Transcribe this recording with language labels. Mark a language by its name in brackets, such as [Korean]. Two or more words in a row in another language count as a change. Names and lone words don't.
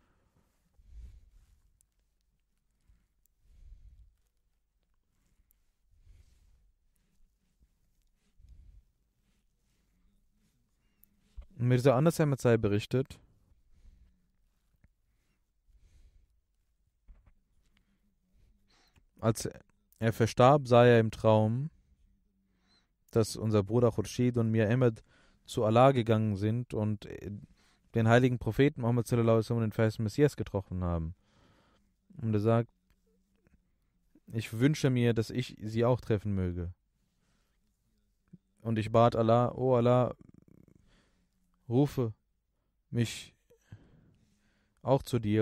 [German] Mirza Anas Ahmad sei berichtet, als er verstarb, sah er im Traum, dass unser Bruder Khurshid und Mir Ahmed zu Allah gegangen sind und den heiligen Propheten Muhammad [Arabic] صلى الله عليه وسلم, [German] den verheißenen Messias, getroffen haben. Und er sagt, ich wünsche mir, dass ich sie auch treffen möge. Und ich bat Allah, oh Allah, rufe mich auch zu dir.